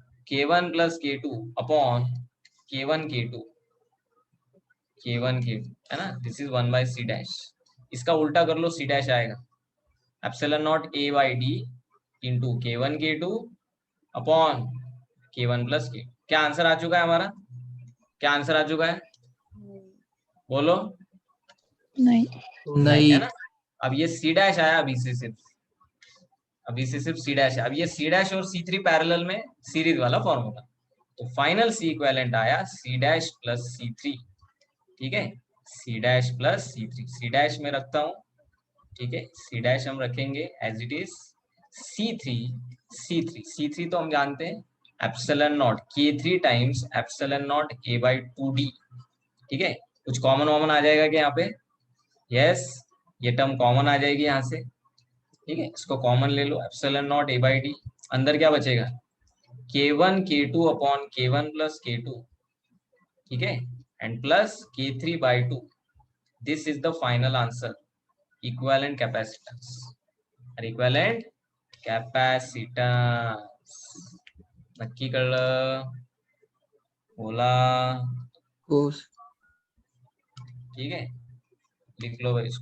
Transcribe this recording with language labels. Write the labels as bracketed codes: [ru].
[hi] K1 plus K2 upon K1 K2, K1 K2, है ना। [en] This is 1/C dash. [hi] इसका उल्टा कर लो, C डैश आएगा epsilon not A by D into K1 K2 upon K1 plus K। क्या answer आ चुका है हमारा? क्या आंसर आ चुका है? बोलो। नहीं है नहीं। ना। अब ये C डैश आया, अभी से सिर्फ, अभी से सिर्फ C डैश है। अब ये C डैश और C3 पैरेलल में सीरीज वाला फॉर्मूला, तो फाइनल C इक्विवेलेंट आया C डैश प्लस C3। ठीक है, C dash plus C3, C dash में रखता हूँ। ठीक है, C डैश हम रखेंगे as it is C3, C3 तो हम जानते हैं epsilon not K3 times epsilon not A by 2D। ठीक है, कुछ कॉमन वॉमन आ जाएगा क्या यहाँ पे? यस, ये टर्म कॉमन आ जाएगी यहाँ से। ठीक है, इसको कॉमन ले लो, epsilon not A by D। अंदर क्या बचेगा? K1 K2 upon K1 plus K2। ठीक है, and plus K3 by 2। [en] This is the final answer, equivalent capacitance. Equivalent capacitance. [mr] नक्की कळलं? बोला। हो [hi] ठीक है, लिख लो भाई।